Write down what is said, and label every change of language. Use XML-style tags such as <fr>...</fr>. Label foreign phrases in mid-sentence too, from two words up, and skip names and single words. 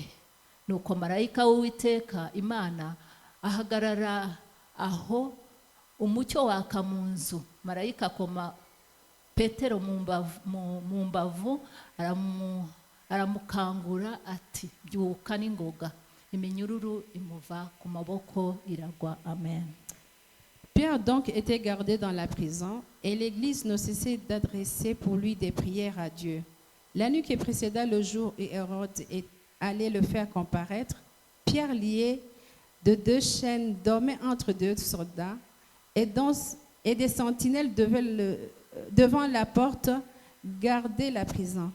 <rw>Nuko marayika w'Uwiteka Imana ahagarara aho, umucyo waka mu nzu. Marayika akoma Petero mu mbavu aramukangura ati, byuka n'ingoga. Iminyururu imuva ku maboko iragwa. Amen.</rw> <fr>Pierre donc était gardé dans la prison et l'Église ne cessait d'adresser pour lui des prières à Dieu. La nuit qui précéda le jour où Hérode allait le faire comparaître, Pierre, lié de 2 chaînes, dormait entre 2 soldats et des sentinelles devant la porte gardaient la prison.</fr>